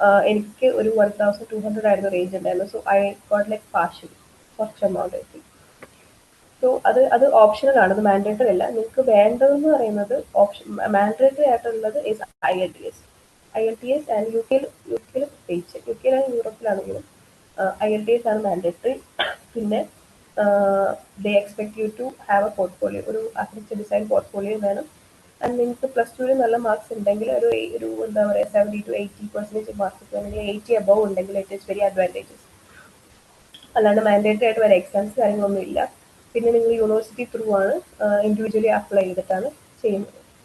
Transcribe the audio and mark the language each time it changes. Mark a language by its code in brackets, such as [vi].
[ml] എനിക്ക് ഒരു 1200 ആയിരുന്നു റേഞ്ച് ഉണ്ടായിരുന്നു. [en] so I got like partial [ml] കുറച്ച് എമൗണ്ട് എത്തി. സോ അത് ഓപ്ഷണൽ ആണ്, അത് മാൻഡേറ്ററി അല്ല. നിങ്ങൾക്ക് വേണ്ടതെന്ന് പറയുന്നത് മാൻഡേറ്ററി ആയിട്ടുള്ളത് ഇസ് IELTS ആൻഡ് UK പ്രത്യേകിച്ച് UK യൂറോപ്പിലാണെങ്കിലും IELTS ആണ് മാൻഡേറ്ററി. [en] പിന്നെ they expect you to have a portfolio, [ml] ഒരു ആർക്കിടെക്ചർ ഡിസൈൻ പോർട്ട്ഫോളിയോ വേണം. ആൻഡ് നിങ്ങൾക്ക് +2 നല്ല മാർക്സ് ഉണ്ടെങ്കിൽ ഒരു എന്താ പറയുക 70 to 80% മാർക്സ് അല്ലെങ്കിൽ 80 above ഉണ്ടെങ്കിൽ [en] It is very advantages. [ml] അല്ലാണ്ട് മാൻഡേറ്ററി ആയിട്ട് വരെ എക്സാംസ് കാര്യങ്ങളൊന്നും ഇല്ല. പിന്നെ നിങ്ങൾ യൂണിവേഴ്സിറ്റി ത്രൂ ആണ് ഇൻഡിവിജ്വലി അപ്ലൈ ചെയ്തിട്ടാണ് ചെയ്യുന്നത്.